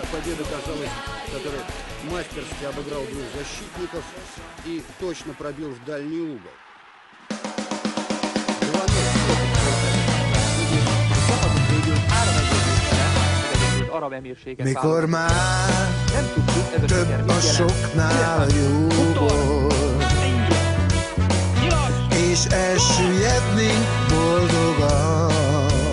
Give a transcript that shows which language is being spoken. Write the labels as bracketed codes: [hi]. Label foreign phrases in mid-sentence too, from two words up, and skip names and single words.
[ru] победы, казалось, который мастерски обыграл двух защитников и точно пробил в дальний угол. [hu] Mikor már több a soknál a jóból, és elsüllyednénk boldogan.